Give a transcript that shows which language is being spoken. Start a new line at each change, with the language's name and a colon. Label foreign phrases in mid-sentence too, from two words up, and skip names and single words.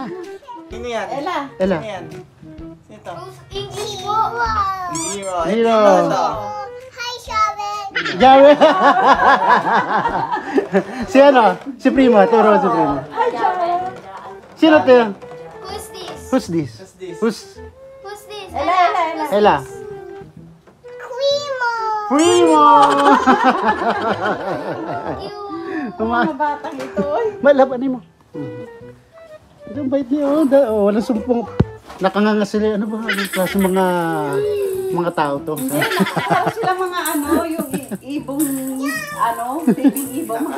Filipino: Sino yan? Ella. Ela. Sino yan? Sino to? English po.
English: Zero. Zero. Hi, Sharon.
Filipino: Jawe! Si ano? Si Prima. Turo si Prima. Sino to yun?
English: Who's this? Who's this? Who's this? Who's? Who's this?
Filipino: Ella, Ella, Ella. Ella. Primo. Primo! Mga batang ito. Malabanin mo. Ito ang bait niya. Oh, walang sumpong. Nakanganga sila. Ano ba? Anong klase mga tao to? Tapos sila mga ano, yung ibong, ano, baby ibong, mga